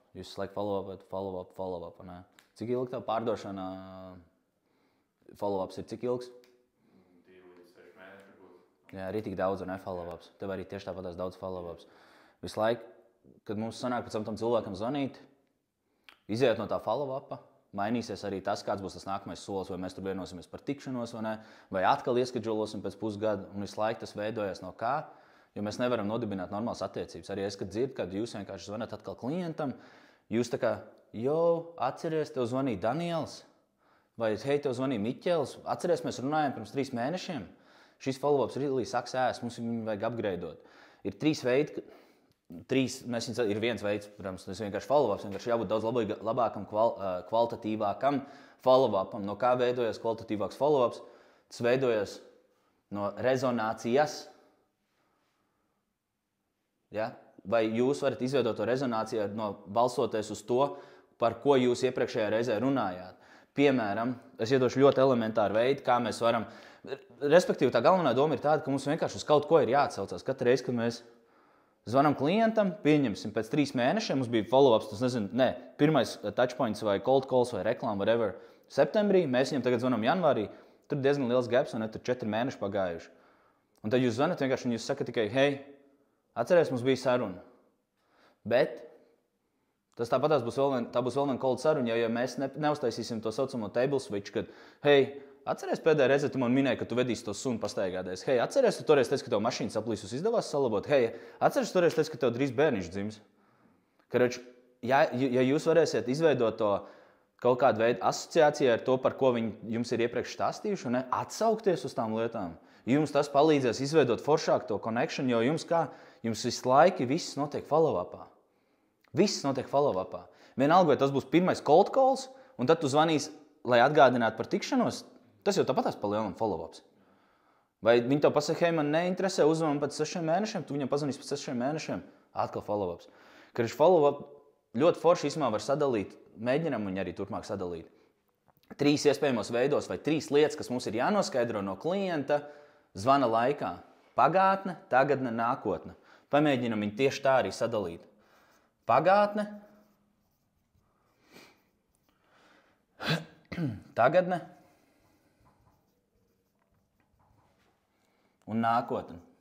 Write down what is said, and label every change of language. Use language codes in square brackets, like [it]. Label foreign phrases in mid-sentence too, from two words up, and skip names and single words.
[lv] Jūs laiku follow-up, ne? Cik ilgi tev pārdošana follow-ups ir? Cik ilgs? 2 līdz 6 mēneši būs. Jā, arī tik daudz, ne follow-ups. Tev arī tieši tāpatās daudz follow-ups. Visu laiku, kad mums sanāk pēc tam cilvēkam zvanīt, iziet no tā follow-upa, mainīsies arī tas, kāds būs tas nākamais solis, vai mēs tur vienosimies par tikšanos, vai ne, vai atkal ieskedžulosim pēc pusgada, un visu laiku tas veidojas no kā, jo mēs nevaram nodibināt normālas attiecības. Arī es, kad dzirdu, kad jūs vienkārši zvanāt atkal klientam, jūs tā kā, atceries, tev zvanīja Daniels, vai hei, tev zvanīja Miķels, atceries, mēs runājam pirms 3 mēnešiem. Šis follow-ups [en] really saks [lv] ēst, mums viņu vajag upgradeot. Ir 3 veidi, ir viens veids, protams, tas vienkārši follow-ups, vienkārši jābūt daudz labākam, kvalitatīvākam follow-upam. No kā veidojas kvalitatīvāks follow-ups? Tas veidojas no rezonācijas. Ja? Vai jūs varat izveidot to rezonāciju balsoties uz to, par ko jūs iepriekšējā reizē runājāt? Piemēram, es iedošu ļoti elementāru veidu, kā mēs varam. Respektīvi, tā galvenā doma ir tāda, ka mums vienkārši uz kaut ko ir jāatsaucās. Katru reizi, kad mēs zvanam klientam, pieņemsim pēc 3 mēnešiem, mums bija follow-ups, pirmais touchpoints vai [en] cold calls [lv] vai reklāma, whatever, septembrī, mēs viņam tagad zvanam janvārī, tur diezgan liels gaps, un tur 4 mēneši pagājuši. Un tad jūs zvanat vienkārši, un jūs sakat tikai, hei, atceries, mums bija saruna. Bet tas tāpatās būs vēl viena cold saruna, ja mēs neuztaisīsim to saucamo [en] table switch, [lv] kad, hei, atceries pēdējā reize, tu man minēji, ka tu vedīsi to sunu pastaigādēs. Hei, atceries, tu toreiz teici, ka tev mašīnas aplīsus izdevās salabot. Hei, atceries, tu toreiz teici, ka tev drīz bērniņš dzims. Karoč, ja jūs varēsiet izveidot to kaut kādu veidu asociāciju ar to, par ko viņi jums ir iepriekš stāstījuši, un atsaukties uz tām lietām, jums tas palīdzēs izveidot foršāku to connection, jo jums visu laiku viss notiek follow-upā. Viss notiek follow-upā. Vienalga, vai tas būs pirmais [en] cold calls, [lv] un tad tu zvanīsi, lai atgādinātu par tikšanos, tas jau tāpatās palielinām follow-ups. Vai viņi tev pasaka, hei, man neinteresē, uzvanam pēc 6 mēnešiem, tu viņam pazvanīsi pēc 6 mēnešiem, atkal follow-ups. Kad follow-up ļoti forši īsumā var sadalīt, mēģinam viņu arī turpmāk sadalīt. 3 iespējamos veidos vai 3 lietas, kas mums ir jānoskaidro no klienta zvana laikā. Pagātne, tagadne, nākotne. Pamēģinam viņu tieši tā arī sadalīt. Pagātne, tagadne un nākotne.